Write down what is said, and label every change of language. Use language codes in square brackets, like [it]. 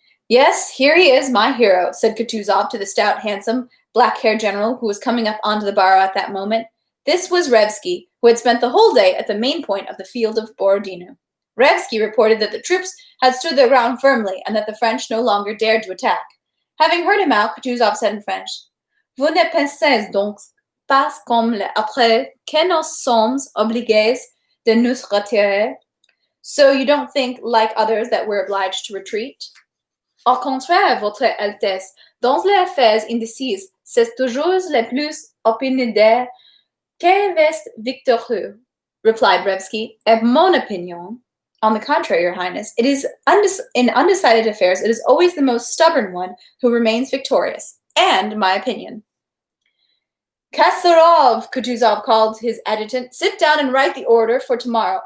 [en] "Yes, here he is, my hero," said Kutuzov to the stout, handsome, black-haired general who was coming up onto the barrow at that moment. This was Revsky, who had spent the whole day at the main point of the field of Borodino. Revsky reported that the troops had stood their ground firmly and that the French no longer dared to attack. Having heard him out, Kutuzov said in French, [fr] "Vous ne pensez donc pas comme après que nous sommes obligés de nous retirer? [en] So you don't think, like others, that we're obliged to retreat?" [fr] "Au contraire, votre Altesse, dans les affaires indécises, c'est toujours le plus opiniâtre qui reste victorieux," [en] replied Revsky. [fr] "En mon opinion, [en] on the contrary, Your Highness, it is in undecided affairs, it is always the most stubborn one who remains victorious. And my opinion." "Kasarov," Kutuzov called his adjutant, "sit down and write the order for tomorrow.